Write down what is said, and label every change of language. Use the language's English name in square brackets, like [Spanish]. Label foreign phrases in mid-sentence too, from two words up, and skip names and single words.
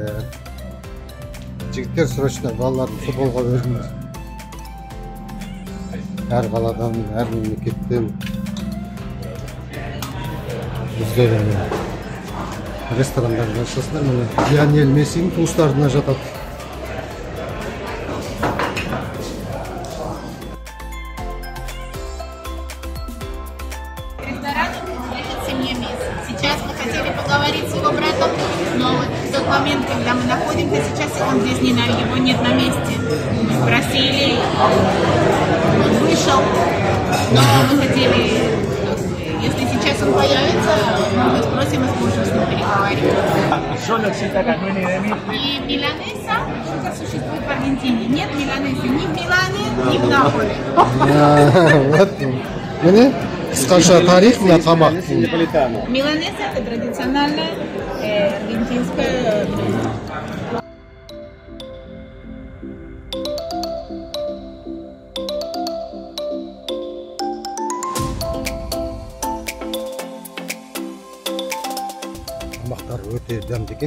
[Kazakh] Жігіттер срочно балаларын футболға беріңіз. әр қаладан, әр мемлекеттен өздерінің ресторандарда ашасыздар. Міне Лионель Мессидің туыстарына жатады. [Russian] Ресторан принадлежит семье Месси. Сейчас мы хотели поговорить с его братом, но вот в тот момент, когда мы находимся, сейчас он здесь не, его нет на месте. Мы спросили, он вышел, но мы хотели, если сейчас он появится, мы спросим и сможем с ним переговорить. И миланеса что-то существует в Аргентине. Нет миланесы ни в Милане, ни в Наполе. [Kazakh] Міне қысқаша тарих мына тамақ. [Russian] Миланеса это традициональная аргентинская блюдо. [Kazakh] Тамақтар өте дәмді екен.